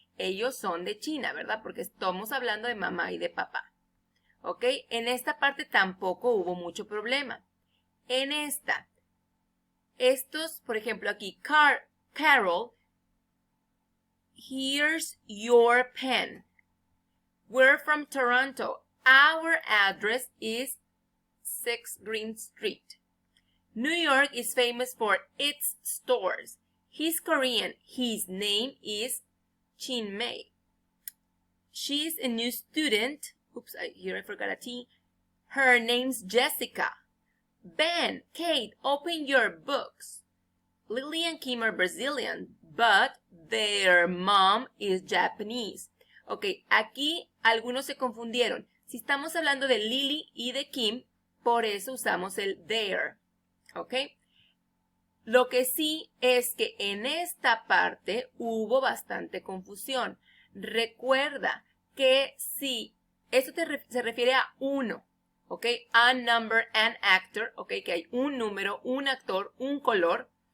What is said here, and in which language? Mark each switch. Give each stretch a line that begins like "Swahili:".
Spanish: Ellos son de China, ¿verdad? Porque estamos hablando de mamá y de papá. ¿Ok? En esta parte tampoco hubo mucho problema. En esta, estos, por ejemplo, aquí, Carol,
English: here's your pen. We're from Toronto. Our address is 6 Green Street. New York is famous for its stores. He's Korean. His name is Chin Mei. She's a new student. Oops, here I forgot a T. Her name's Jessica. Ben, Kate, open your books. Lily and Kim are Brazilian, but their mom is Japanese.
Spanish: Ok, aquí algunos se confundieron. Si estamos hablando de Lily y de Kim, por eso usamos el their. Ok. Lo que sí es que en esta parte hubo bastante confusión. Recuerda que si esto se refiere a uno, ok,
English: a number, an actor,
Spanish: ok, que hay un número, un actor, un color.